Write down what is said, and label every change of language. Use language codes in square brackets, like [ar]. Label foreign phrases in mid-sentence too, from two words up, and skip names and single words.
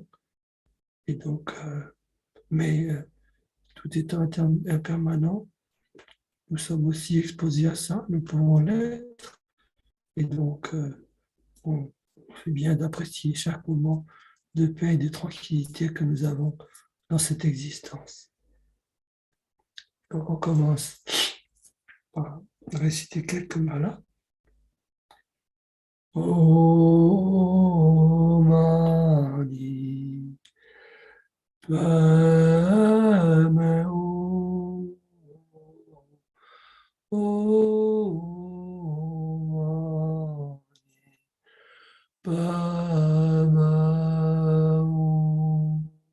[fr] Et donc, tout étant impermanent, nous sommes aussi exposés à ça, nous pouvons l'être. Et donc, on fait bien d'apprécier chaque moment de paix et de tranquillité que nous avons dans cette existence. Donc on commence par réciter quelques malas. [sa] ॐ मणि पद्मे हूँ. ॐ मणि पद्मे हूँ.